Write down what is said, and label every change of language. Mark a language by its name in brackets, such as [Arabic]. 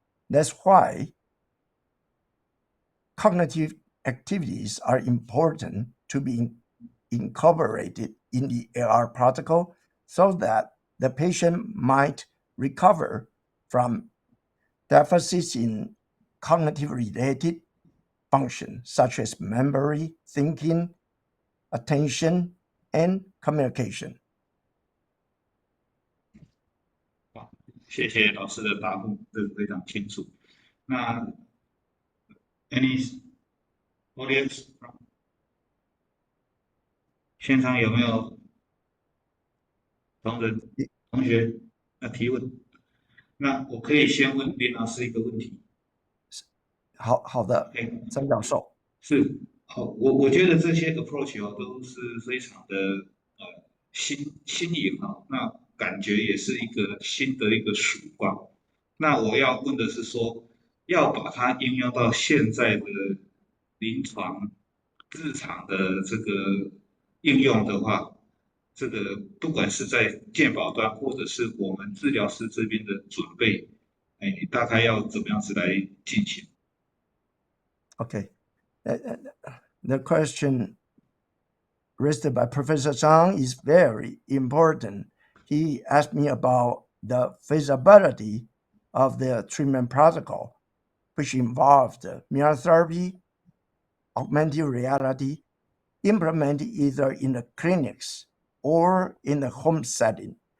[English] That's why cognitive activities are important to be incorporated in the AR protocol so that the patient might recover from deficits in cognitive-related functions such as memory, thinking, attention, and communication. [Chinese] 好，谢谢老师的答复，这个非常清楚。那 [English] any audience [Chinese] 现场有没有同学提问？那我可以先问林老师一个问题。好的，曾教授。是，好，我觉得这些 approach 都是非常的新颖那感觉也是一个新的一个曙光。那我要问的是说，要把它应用到现在的临床日常的这个应用的话，这个不管是在健保端或者是我们治疗师这边的准备，大概要怎么样子来进行？ [English] Okay. The question raised by Professor Zhang is very important. He asked me about the feasibility of the treatment protocol, which involved mirror therapy, augmented reality, implemented either in the clinics or in the home setting.